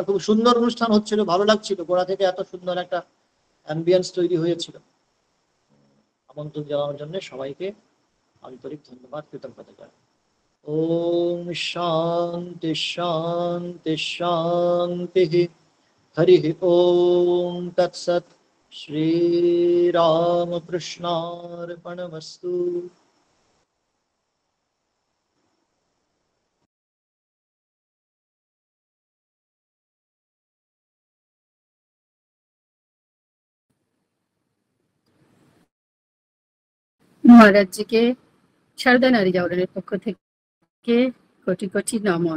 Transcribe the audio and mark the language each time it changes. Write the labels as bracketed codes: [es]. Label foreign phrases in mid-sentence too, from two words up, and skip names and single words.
[bn] খুব সুন্দর অনুষ্ঠান হচ্ছিল, ভালো লাগছিল, গোড়া থেকে এত সুন্দর একটা অ্যাম্বিয়েন্স তৈরি হয়েছিল। আমন্ত্রণ জানানোর জন্য সবাইকে আন্তরিক ধন্যবাদ, কৃতজ্ঞতা জানাই। [sa] ওম শান্তি শান্তি শান্তি। हरिः ओम तत्सत्। श्रीरामकृष्णार्पणमस्तु। [bn] মহারাজ জিকে সারদা নারী জাগরণের পক্ষ থেকে কোটি কোটি নমন।